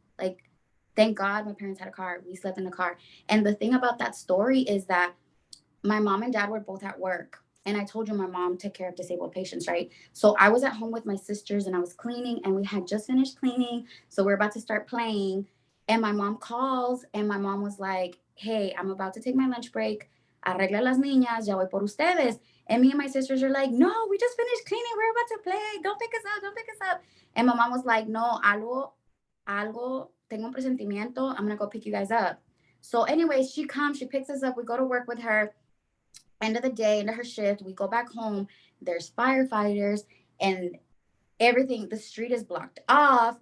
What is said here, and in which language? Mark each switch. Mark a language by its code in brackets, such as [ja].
[en] Like, thank God my parents had a car. We slept in the car. And the thing about that story is that my mom and dad were both at work. And I told you my mom took care of disabled patients, right? So I was at home with my sisters and I was cleaning, and we had just finished cleaning. So we're about to start playing. And my mom calls, and my mom was like, hey, I'm about to take my lunch break. [es] Arregla las niñas, ya voy por ustedes. [en] And me and my sisters are like, no, we just finished cleaning. We're about to play. Don't pick us up. Don't pick us up. And my mom was like, no, [es] algo, tengo un presentimiento. [en] I'm going to go pick you guys up. So, anyways, she comes, she picks us up. We go to work with her. End of the day, end of her shift, we go back home. There's firefighters, and everything, the street is blocked off.